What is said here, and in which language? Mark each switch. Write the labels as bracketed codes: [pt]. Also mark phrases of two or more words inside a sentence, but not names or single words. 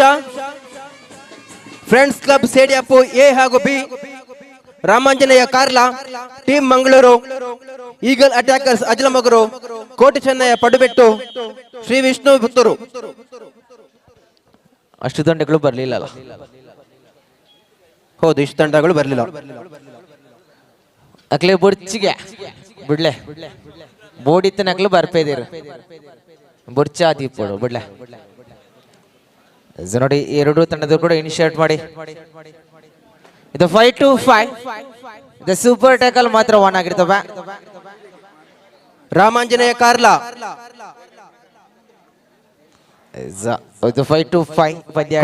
[kn] ಫ್ರೆಂಡ್ಸ್ ಕ್ಲಬ್ ಸೇಡಿಯಾಪು ಎ ಹಾಗೂ ಬಿ, ರಾಮಾಂಜನೇಯ ಕಾರ್ಲಾ, ಟೀಮ್ ಮಂಗಳೂರು ಈಗಲ್ ಅಟ್ಯಾಕರ್ಸ್ ಅಜಲಮಗರು, ಕೋಟೆ ಚೆನ್ನಯ್ಯ ಪಡುಬೆಟ್ಟು, ಶ್ರೀ ವಿಷ್ಣು ಪುತ್ತೂರು. ಅಷ್ಟು ತಂಡಗಳು ಬರ್ಲಿಲ್ಲ. ಹೌದು, ಇಷ್ಟು ತಂಡಗಳು ಬರ್ಲಿಲ್ಲ. [tcy] ಅಕ್ಲೆ ಬೊರ್ಚಿಗೆ ಬಿಡ್ಲೆ ಬೋಡಿತ್ತ ನಕ್ಲು ಬರ್ಪೇದಿರು ಬೊರ್ಚ ದೀಪೋಡು ಬಿಡ್ಲೆ. [kn] ನೋಡಿ ಎರಡು ತಂಡದವರು ಕೂಡ ಇನಿಷಿಯೇಟ್ ಮಾಡಿ. ಇದು 5-5 ಇದು [en] super tackle [kn] ಮಾತ್ರ 1 ಆಗಿರ್ತವೆ. ರಾಮಾಂಜನೇಯ ಕಾರ್ಲಾ ಇದು 5-5 ಪಂದ್ಯ.